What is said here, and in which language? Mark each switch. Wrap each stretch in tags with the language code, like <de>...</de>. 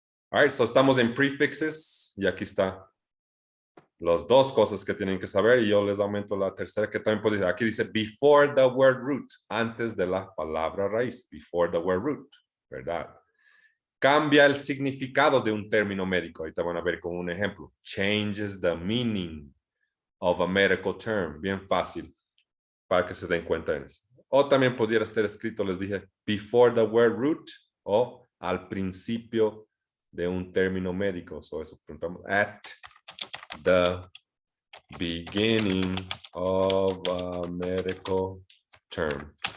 <en>All right,</en> <es>so estamos en prefixes, y aquí está las dos cosas que tienen que saber, y yo les aumento la tercera que también puedo decir. Aquí dice</es> <en>before the word root,</en> <es>antes de la palabra raíz, before the word root, ¿verdad? Cambia el significado de un término médico. Ahorita van a ver con un ejemplo.</es> <en>Changes the meaning of a medical term.</en> <es>Bien fácil para que se den cuenta de eso. O también pudiera estar escrito, les dije,</es> <en>before the word root</en> <es>o al principio de un término médico.</es> <en>So</en> <es>eso preguntamos</es> <en>at the beginning of a medical term.</en>